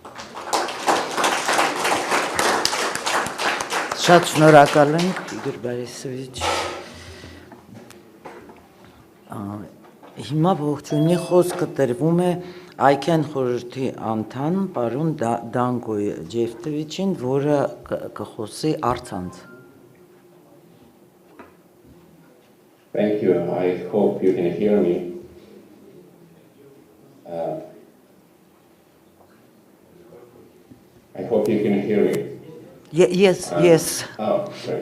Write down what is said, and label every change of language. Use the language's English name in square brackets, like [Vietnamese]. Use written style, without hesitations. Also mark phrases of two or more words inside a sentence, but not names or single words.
[Armenian] Շատ շնորհակալ ենք, Իգոր Բարիսովիչ։ Հիմա ողջունի խոսքը տրվում է ICAN խորհրդի անդամ պարոն Դանգոյ Ջեֆտովիչին, որը կխոսի առցանց։ [English] Thank you. I hope you can hear me. I hope you can hear me. Yes, yes. Oh, great.